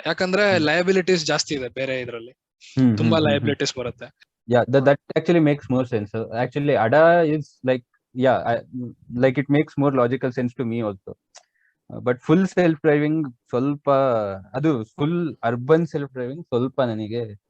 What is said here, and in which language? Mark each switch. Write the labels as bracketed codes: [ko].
[kn] ಯಾಕಂದ್ರೆ ಲಯಬಿಲಿಟೀಸ್ ಜಾಸ್ತಿ ಇದೆ ಬೇರೆ ಇದ್ರಲ್ಲಿ, ತುಂಬಾ ಲಯಬಿಲಿಟೀಸ್ ಬರುತ್ತೆ. [en] Yeah, that actually makes more sense. Actually, ADA is like, like it makes more logical sense to me also. But full self driving [kn] ಸ್ವಲ್ಪ, ಅದು ಫುಲ್ ಅರ್ಬನ್ ಸೆಲ್ಫ್ ಡ್ರೈವಿಂಗ್ ಸ್ವಲ್ಪ ನನಗೆ